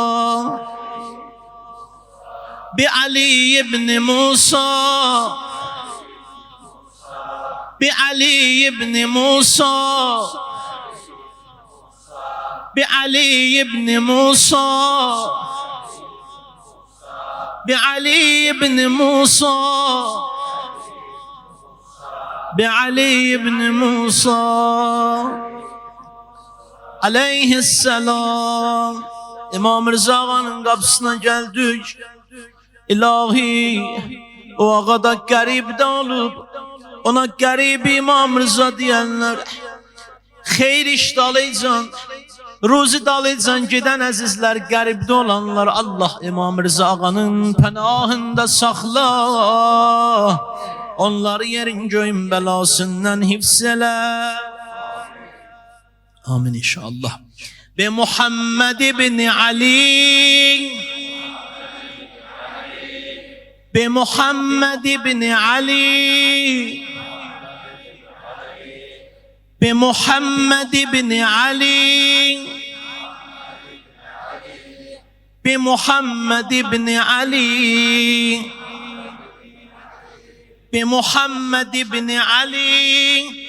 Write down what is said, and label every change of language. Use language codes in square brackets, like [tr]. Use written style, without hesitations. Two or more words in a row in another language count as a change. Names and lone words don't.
[az] Bi Ali ibn Musa, Bi Ali ibn Musa, Bi Ali ibn Musa, Bi Ali ibn Musa, Bi Ali ibn Musa aleyhisselam. İmam Rıza ağanın qapısına gəldik. İlahi, o ağa da qəribdə olub, ona qərib İmam Rıza deyənlər, xeyr iş dalaycan, ruzi dalaycan gedən əzizlər, qəribdə olanlar, Allah İmam Rıza ağanın pənahında saxla, onları yerin göyün bəlasından hifz elə. [ar] آمين إن شاء الله. [az] Bi Muhammed ibn Ali, Bi Muhammed ibn Ali, Bi Muhammed ibn Ali, Bi Muhammed ibn Ali, Bi Muhammed ibn Ali,